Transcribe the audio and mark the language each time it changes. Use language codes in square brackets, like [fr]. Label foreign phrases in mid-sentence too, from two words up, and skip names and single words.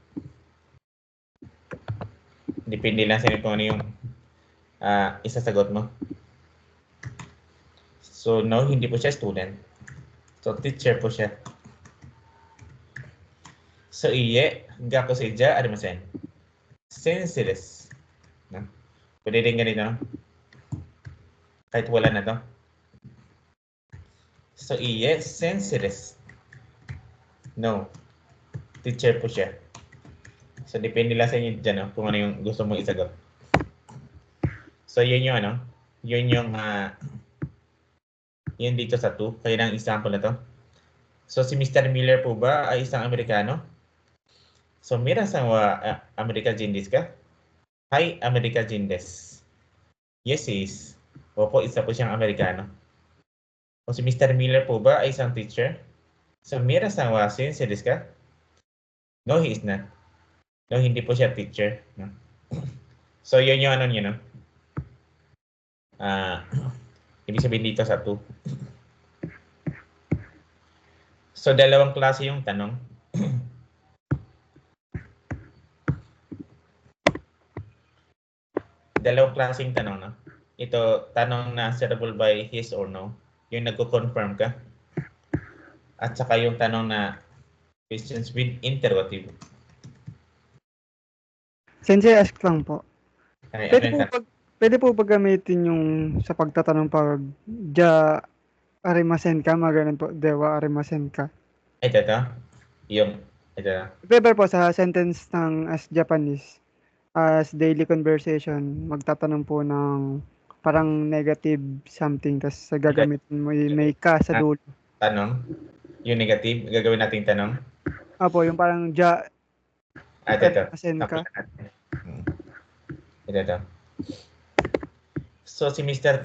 [tl] Depende lang sa inyo kung ano yung isasagot mo. So, no, hindi po siya student. So, teacher po siya. So, [ja] いいえ、学生じゃありません. 先生です. [tl] No? Pwede din ganito, no? Kahit wala na to. So, [ja] いいえ、先生です. [tl] No. Teacher po siya. So, depende lang sa inyo dyan, no? Kung ano yung gusto mong isagot. So, yun yung ano, yun yung yun dito sa 2. Kaya ng example na to. So, si Mr. Miller po ba ay isang Amerikano? [ja] So、ミラーさんはアメリカ人ですか? はい、アメリカ人です. [en] Yes, is. [tl] Opo, isa po siyang Amerikano. O si Mr. Miller po ba ay isang teacher? So, [ja] ミラーさんは先生ですか? No, he is not. [tl] No, hindi po siya teacher. No? So, yun yung ano niya, no? Ibig sabihin dito sa 2. So, dalawang klase yung tanong. Dalawang klase yung tanong, no? Ito, tanong na [en] answerable by yes or no. [tl] Yung nagko-confirm ka. At saka yung tanong na [en] questions with interrogative. [tl] Sensei, ask lang po. Ay, Pwede po ba gamitin yung sa pagtatanong pag [ja] じゃありませんか, [tl] mga ganun po, [ja] ではありませんか? [tl] Ito. Ito. Pwede po sa sentence ng as Japanese, [en] as daily conversation, [tl] magtatanong po ng parang [en] negative something, [tl] tapos gagamitin mo may ka sa dulo. Tanong? Yung negative, gagawin nating tanong? Apo, yung parang [ja] じゃありませんか. [tl] Ito. So, si Mr.